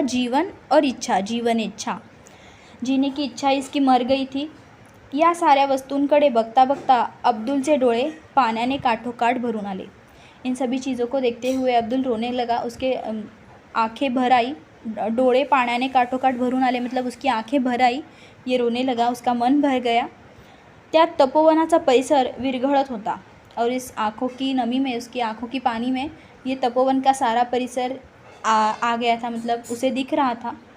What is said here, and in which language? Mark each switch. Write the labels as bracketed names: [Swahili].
[Hindi] जीवन और इच्छा, जीवन इच्छा, जीने की इच्छा इसकी मर गई थी। [Marathi] या साऱ्या वस्तूंकडे बघता बघता अब्दुलचे डोळे पाण्याने काठोकाठ भरून आले। [Hindi] इन सभी चीज़ों को देखते हुए अब्दुल रोने लगा। उसके आंखें भर आई, [Marathi] डोळे पाण्याने काठोकाठ भरून आले [Hindi] मतलब उसकी आंखें भर आई, ये रोने लगा, उसका मन भर गया। [Marathi] त्या तपोवनाचा परिसर विरघळत होता [Hindi] और इस आँखों की नमी में, उसकी आँखों की पानी में ये तपोवन का सारा परिसर आ गया था, मतलब उसे दिख रहा था।